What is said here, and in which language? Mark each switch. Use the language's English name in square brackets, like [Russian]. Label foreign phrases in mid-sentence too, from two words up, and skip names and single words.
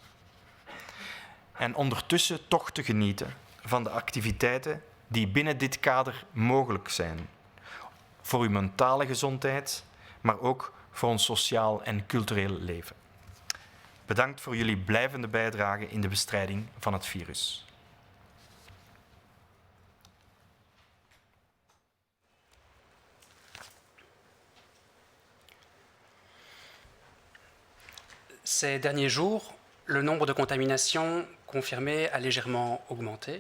[Dutch] En ondertussen toch te genieten van de activiteiten die binnen dit kader mogelijk zijn. Voor uw mentale gezondheid, maar ook voor ons sociaal en cultureel leven. Bedankt voor jullie blijvende bijdrage in de bestrijding van het virus. [French] Ces derniers jours, le nombre de contaminations confirmées a légèrement augmenté.